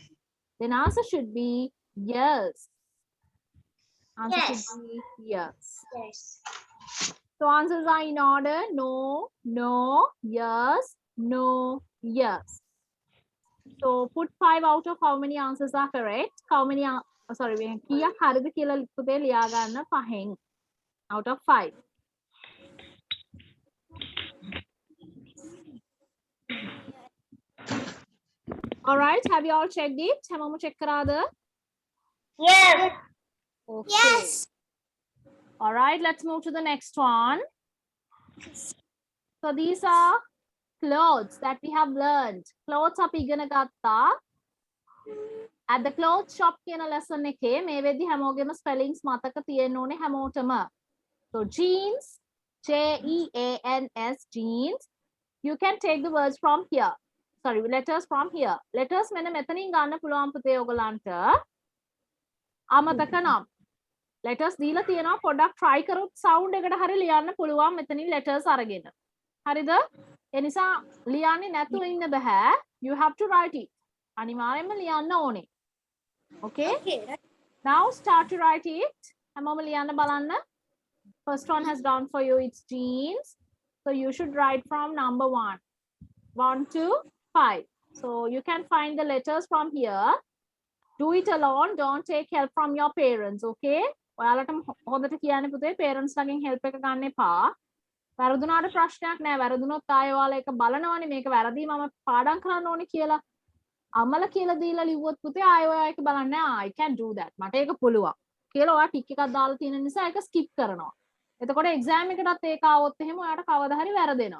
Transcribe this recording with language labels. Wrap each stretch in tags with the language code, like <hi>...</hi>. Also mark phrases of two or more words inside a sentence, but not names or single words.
<en>Then answer should be yes. Answer Yes. should be yes. Yes. So answers are in order. No, no, yes, no, yes. So put 5 out of how many answers are correct? How many are, sorry,</en> <si>කීයක් හරිද කියලා පුතේ ලියා ගන්න</si> <en>5 out of 5. All right, have you all checked it?</en> <si>හැමෝම check කරාද?</si> <en>Yes. Okay. Yes. All right, let's move to the next one. So these are clothes that we have learned.</en> <si>Clothes අපි ඉගෙන ගත්තා.</si> <en>At the clothes shop</en> <si>කියන lesson එකේ මේ වෙද්දි හැමෝගෙම spellings මතක තියෙන්න ඕනේ හැමෝටම.</si> <en>So jeans, J-E-A-N-S, jeans. You can take the words from here. Sorry, letters from here.</en> <si>Letters මෙන්න මෙතනින් ගන්න පුළුවන් පුතේ ඔයගලන්ට. අමතක නම්. Letters දීලා තියෙනවා පොඩ්ඩක් try කරොත් sound එකට හරිය ලියන්න පුළුවන් මෙතනින් letters අරගෙන. හරිද? ඒ නිසා ලියන්නේ නැතුව ඉන්න බෑ.</si> <en>You have to write it.</en> <si>අනිවාර්යෙන්ම ලියන්න ඕනේ.</si> <en>Okay? Now start to write it.</en> <si>හැමෝම ලියන්න බලන්න.</si> <en>First one has done for you. It's jeans. So you should write from number 1. 1 to 5. So you can find the letters from here. Do it alone. Don't take help from your parents.</en> <si>Okay? ඔයාලට හොඳට කියන්න පුතේ parents ළඟින් help එක ගන්න එපා. වැරදුනාට ප්‍රශ්නයක් නෑ. වැරදුනොත් ආයෙ ඔයාලා ඒක බලනවනේ මේක වැරදි මම පාඩම් කරන්න ඕනේ කියලා. අමල කියලා දීලා ලිව්වොත් පුතේ ආයෙ ඔයා ඒක බලන්නේ</si> <en>I can do that.</en> <si>මට ඒක පුළුවන්. කියලා ඔයා ටික් එකක් දාලා තියෙන නිසා ඒක skip කරනවා. එතකොට exam එකටත් ඒක ආවොත් එහෙම ඔයාට කවදා හරි වැරදෙනවා.</si>